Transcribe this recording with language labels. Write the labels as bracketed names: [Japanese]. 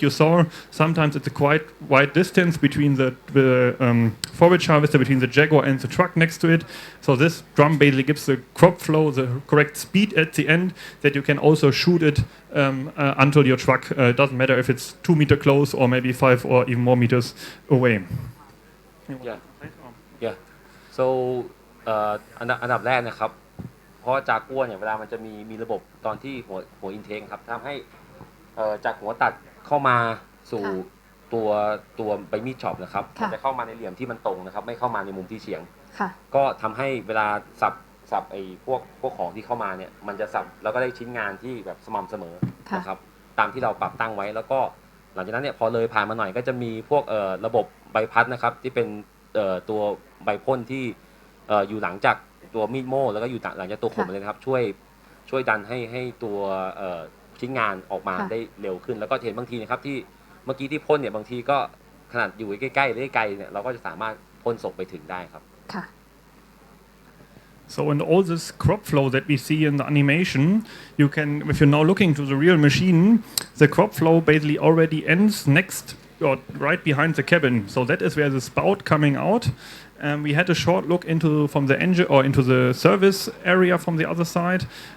[English] You saw sometimes it's a quite wide distance between the forage harvester, between the Jaguar and the truck next to it. So this drum basically gives the crop flow the correct speed at the end that you can also shoot it until your truck. It doesn't matter if it's 2 meters close or maybe 5 or even more meters away. Yeah. [Thai] So อันดับแรกนะครับเพราะจากกัวเนี่ยเวลามันจะมีระบบตอนที่หัวอินเทคครับทำให้จากหัวตัดเข้ามาสู่ตัวใบมีดช็อปนะครับมันจะเข้ามาในเหลี่ยมที่มันตรงนะครับไม่เข้ามาในมุมที่เฉียง ก็ทำให้เวลาสับไอ้พวกของที่เข้ามาเนี่ยมันจะสับแล้วก็ได้ชิ้นงานที่แบบสม่ำเสมอนะครับตามที่เราปรับตั้งไว้แล้วก็หลังจากนั้นเนี่ยพอเลยผ่านมาหน่อยก็จะมีพวกระบบใบพัดนะครับที่เป็นตัวใบพ่นที่อยู่หลังจากตัวมีดโม่แล้วก็อยู่หลังจากตัวขมเลยนะครับช่วย ช่วยดันให้ตัวชิ้นงานออกมาได้เร็วขึ้นแล้วก็เห็นบางทีนะครับที่เมื่อกี้ที่พ่นเนี่ยบางทีก็ขนาดอยู่ใกล้ๆหรือไกลเนี่ยเราก็จะสามารถพ่นส่งไปถึงได้ครับ ค่ะ [English] So in all this crop flow that we see in the animation, you can, if you're now looking to the real machine, the crop flow basically already ends next or right behind the cabin. So that is where the spout coming out. We had a short look from the engine or into the service area from the other side.